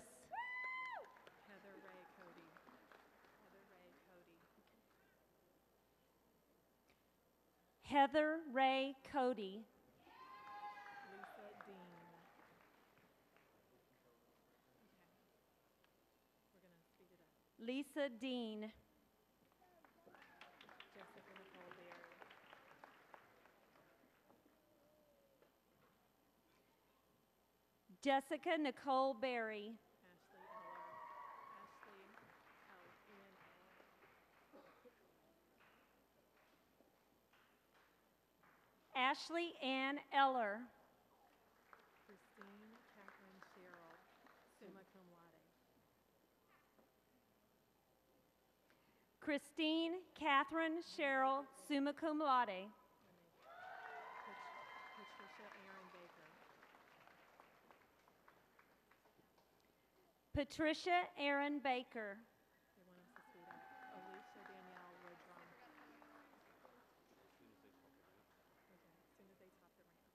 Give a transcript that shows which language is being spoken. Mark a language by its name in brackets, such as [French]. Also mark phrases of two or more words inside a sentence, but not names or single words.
[English] Heather Ray Cody. Heather Ray Cody. Heather Ray Cody. Lisa Dean. Okay. We're going to speed it up. Lisa Dean. Jessica Nicole Berry. Jessica Nicole Berry. Ashley Eller. Ashley L-E-N-L. Ashley Ann Eller. Christine Catherine Sherrill, [Latin] summa cum laude. [English] Christine Catherine Cheryl, [Latin] summa cum laude. [English] Patricia Aaron Baker. Patricia Aaron Baker. They want us to speed up. Alicia Danielle Woodrum. Okay, as soon as they top the ramp.